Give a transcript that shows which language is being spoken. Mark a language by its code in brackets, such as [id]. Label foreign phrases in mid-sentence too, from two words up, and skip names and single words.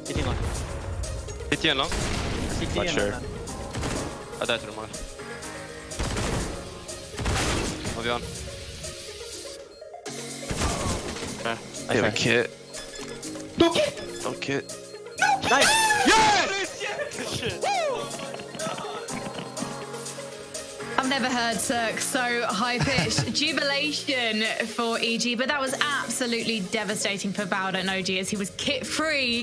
[no] City igjen, da? [en] Not sure. [no] Ja, det tror jeg mange. Må vi ha den. [en] I have a kit. No kit! No kit. Nice! I've never heard Cirque so high-pitched jubilation for EG, but that was absolutely devastating for Bowder and OG as he was kit-free.